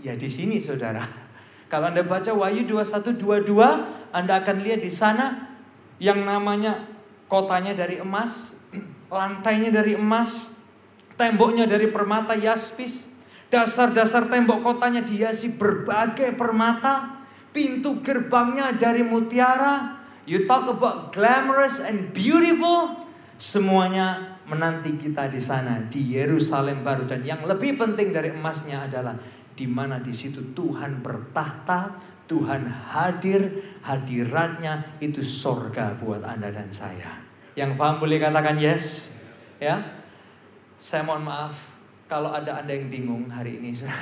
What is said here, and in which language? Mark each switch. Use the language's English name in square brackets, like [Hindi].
[Indonesian] Ya di sini saudara. Kalau Anda baca Wahyu 21:22, Anda akan lihat di sana yang namanya kotanya dari emas, lantainya dari emas, temboknya dari permata yaspis, dasar-dasar tembok kotanya dihiasi berbagai permata, pintu gerbangnya dari mutiara. [English] You talk about glamorous and beautiful. [Indonesian] Semuanya menanti kita di sana, di Yerusalem baru. Dan yang lebih penting dari emasnya adalah di mana di situ Tuhan bertahta, Tuhan hadir, hadiratnya itu sorga buat Anda dan saya. Yang paham boleh katakan yes. Ya, saya mohon maaf kalau ada Anda yang bingung hari ini.